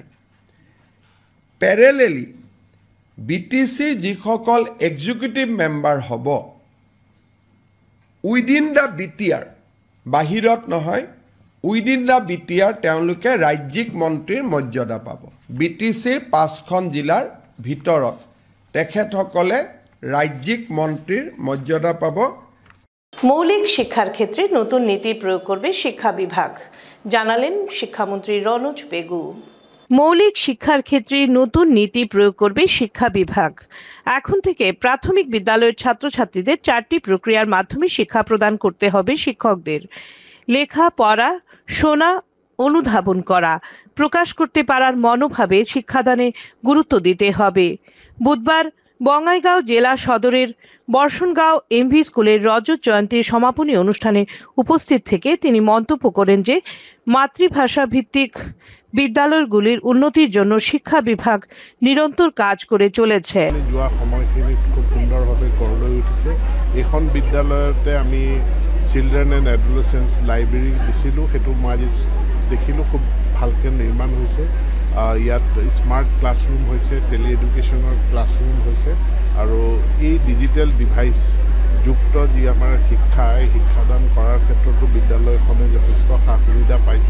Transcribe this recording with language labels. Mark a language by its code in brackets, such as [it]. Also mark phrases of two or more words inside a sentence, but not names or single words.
[as] পেৰেলেলি BTC যিসকল [en] executive member [as] হ'ব, [en] within the BTR, [as] বাহিৰত নহয়, [en] within the BTR [as] তেওঁলোকে ৰাজ্যিক মন্ত্ৰীৰ মৰ্যাদা পাব। BTCৰ 5খন জিলাৰ ভিতৰত তেখেতসকলে ৰাজ্যিক মন্ত্ৰীৰ মৰ্যাদা পাব। [bn] মৌলিক শিক্ষার ক্ষেত্রে নতুন নীতি প্রয়োগ করবে শিক্ষা বিভাগ, জানালেন শিক্ষামন্ত্রী রনোজ পেগু। মৌলিক শিক্ষার ক্ষেত্রে নতুন নীতি প্রয়োগ করবে শিক্ষা বিভাগ। এখন থেকে প্রাথমিক বিদ্যালয়ের ছাত্রছাত্রীদের 4টি প্রক্রিয়ার মাধ্যমে শিক্ষা প্রদান করতে হবে শিক্ষকদের। লেখা, পড়া, শোনা, অনুধাবন করা, প্রকাশ করতে পারার মনোভাবে শিক্ষাদানে গুরুত্ব দিতে হবে। বুধবার বঙ্গাইগাঁও জেলা সদরের বর্ষণগাঁও MV স্কুলের রজত জয়ন্তীর সমাপনী অনুষ্ঠানে উপস্থিত থেকে তিনি মন্তব্য করেন যে মাতৃভাষা ভিত্তিক বিদ্যালয়গুলির উন্নতির জন্য শিক্ষা বিভাগ নিরন্তর কাজ করে চলেছে। [as] যোৱা সময়খিনিত খুব সুন্দৰভাৱে গঢ় লৈ উঠিছে। এইখন বিদ্যালয়তে আমি [en] Children and Adolescence Library [as] দিছিলোঁ, সেইটো মই আজি দেখিলোঁ খুব ভালকৈ নিৰ্মাণ হৈছে। ইয়াত [en] smart classroom [as] হৈছে, [en] tele educationৰ classroom [as] হৈছে, আৰু এই [en] digital device [as] যুক্ত যি আমাৰ শিক্ষা, এই শিক্ষাদান কৰাৰ ক্ষেত্ৰতো বিদ্যালয়খনে যথেষ্ট সা সুবিধা পাইছে।